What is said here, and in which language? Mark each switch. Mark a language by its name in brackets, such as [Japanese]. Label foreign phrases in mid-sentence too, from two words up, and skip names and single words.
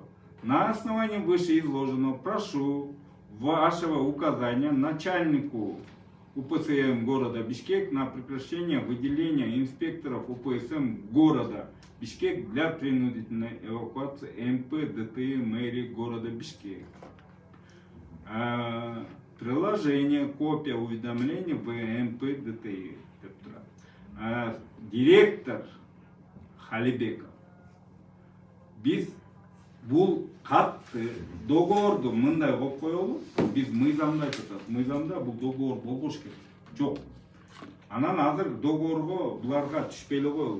[Russian] На основании вышеизложенного прошу вашего указания начальнику УПСМ города Бишкек на прекращение выделения инспекторов УПСМ города Бишкек для принудительной эвакуации МП ДТИ мэрии города Бишкек. Приложение, копия уведомления в МП ДТИ. Директор Халибеков. [Kyrgyz] Биз бул катты договорду мындай коюп коелу. Биз мыйзамда айтып атат. Мыйзамда бул договор болбош керек. Жок. Анан азыр договорго буларга түшпөй эле коелу.